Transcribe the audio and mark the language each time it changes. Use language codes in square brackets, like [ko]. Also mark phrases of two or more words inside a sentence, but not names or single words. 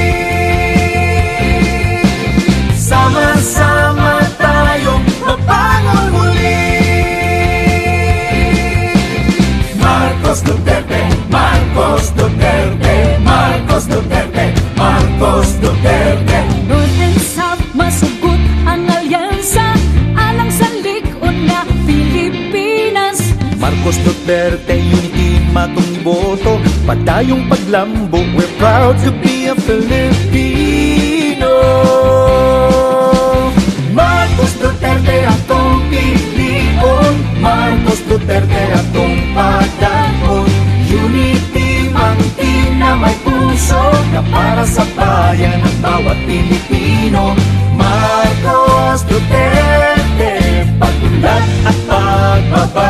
[tl] Sama-sama tayong mabangon muli. Marcos Duterte, Marcos Duterte, Marcos Duterte, Marcos Duterte. [en] North and South [ceb] masugot ang alyansa alang sa likod nga Pilipinas. Marcos Duterte, unity matong iboto, padayong paglambo, [en] we're proud to be a Filipino. [ceb] Marcos Duterte atong pilion, Marcos Duterte atong pagdaon. [en] Unity mang team [tl] na may puso, na para sa bayan at bawat Pilipino. Marcos Duterte, pag-unlad at pagbabago.